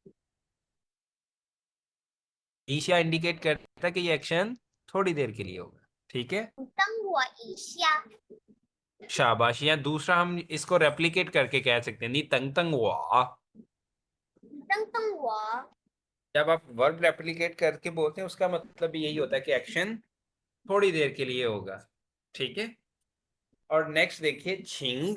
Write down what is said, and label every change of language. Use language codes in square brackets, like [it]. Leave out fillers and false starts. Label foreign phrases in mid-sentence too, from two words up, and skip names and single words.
[hi] ईशा इंडिकेट करता है कि ये एक्शन थोड़ी देर के लिए होगा। ठीक है। [zh] 你等我一下 [hi] शाबाश। या दूसरा हम इसको रेप्लिकेट करके कह सकते हैं [zh] 你等等我. 你等我 [hi] जब आप [en] verb replicate [hi] करके बोलते हैं उसका मतलब भी यही होता है कि एक्शन थोड़ी देर के लिए होगा। ठीक है। और नेक्स्ट देखिए छिंग।